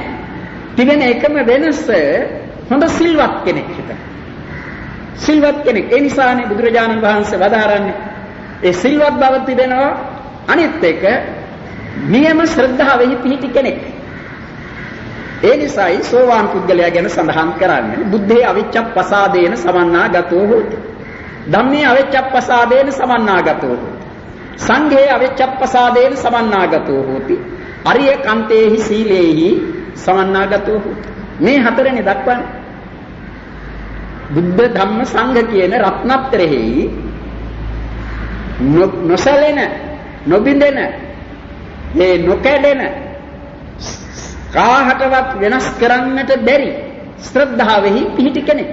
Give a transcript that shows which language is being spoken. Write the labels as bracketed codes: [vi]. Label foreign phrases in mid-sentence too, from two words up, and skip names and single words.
[si] තිබෙන එකම වෙනස හොඳ සිල්වත් කෙනෙක් හිට. සිල්වත් කෙනෙක්. ඒ නිසානේ බුදුරජාණන් වහන්සේ වදාරන්නේ ඒ සිල්වත් බව තිබෙනවා. අනිත් එක නියම ශ්‍රද්ධාවෙහි පිහිටි කෙනෙක්. ඒ නිසායි සෝවාන් පුද්ගලයා ගැන සඳහන් කරන්නේ [pi] බුද්ධේ අවිච්ඡප්පසාදේන සමන්නාගතෝ හෝති. ධම්මේ අවිච්ඡප්පසාදේන සමන්නාගතෝ හෝති. සංඝේ අවිච්ඡප්පසාදේන සමන්නාගතෝ හෝති. අරිය කන්තේහි සීලේහි සමන්නාගතෝ හෝති. [si] මේ හතරනේ දක්වන්නේ. බුද්ධ ධම්ම සංඝ කියන රත්නත්‍රෙහි නොසැලෙන නොබින්දෙන මේ නොකැඩෙන කාහටවත් වෙනස් කරන්නට බැරි ශ්‍රද්ධාවෙහි පිහිටි කෙනෙක්.